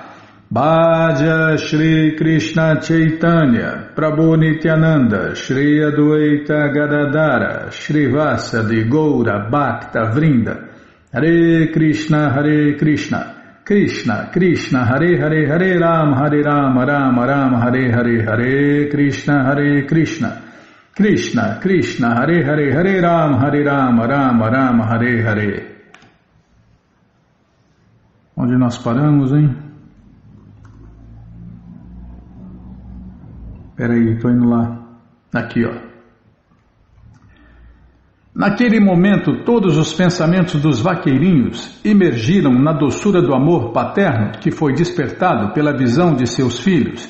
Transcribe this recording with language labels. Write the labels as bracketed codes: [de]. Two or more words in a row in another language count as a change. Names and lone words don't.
[sa] भज श्री कृष्ण चैतन्य, प्रभु नित्यानन्द, श्री अद्वैत गदाधर, श्री वासादि गौर भक्त वृन्द, हरे कृष्ण, कृष्ण कृष्ण, हरे हरे, हरे राम, राम राम, हरे हरे, हरे कृष्ण, कृष्ण कृष्ण, हरे हरे, हरे राम, राम राम, हरे हरे. [pt] Onde nós paramos, hein? Peraí, estou indo lá. Aqui, ó. Naquele momento, todos os pensamentos dos vaqueirinhos emergiram na doçura do amor paterno que foi despertado pela visão de seus filhos.